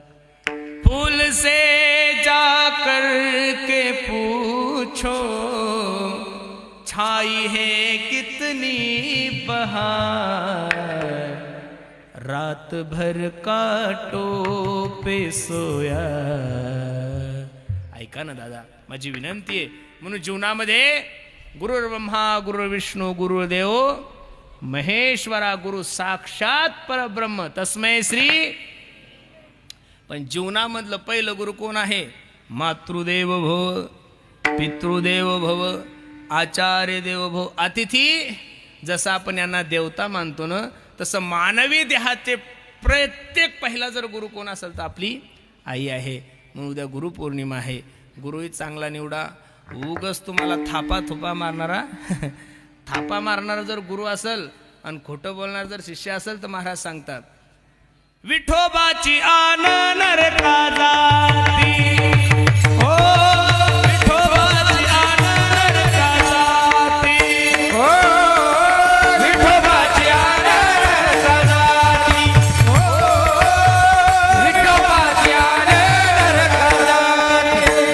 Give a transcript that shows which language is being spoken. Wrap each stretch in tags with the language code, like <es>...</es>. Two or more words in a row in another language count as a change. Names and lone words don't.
<hi>फूल से जाकर के पूछो छाई है कितनी बहार, रात भर कांटों पे सोया।</hi> <mr>ऐका ना दादा, माझी विनंती आहे। म्हणून जीवनामध्ये</mr> <sa>गुरुर्ब्रह्मा गुरुर्विष्णू गुरुर्देव महेश्वरा, गुरु साक्षात परब्रह्म तस्मै श्री।</sa> <mr>पण जीवनामधलं पहिलं गुरु कोण आहे?</mr> <sa>मातृदेव भव, पितृदेव भव, आचार्य देव भव, अतिथी।</sa> <mr>जसं आपण यांना देवता मानतो ना, तसं मानवी देहाचे प्रत्येक पहिला जर गुरु कोण असेल तर आपली आई आहे। म्हणून उद्या गुरुपौर्णिमा आहे, गुरुही चांगला निवडा। उगच तुम्हाला थापा मारणारा थापा मारणारा जर गुरु असेल आणि खोटं बोलणार जर शिष्य असेल तर महाराज सांगतात, विठोबाची आन नरका जाती, हो विठोबाची आन नरका जाती, हो विठोबाची आन नरका जाती, हो विठोबाची आन नरका जाती।</mr>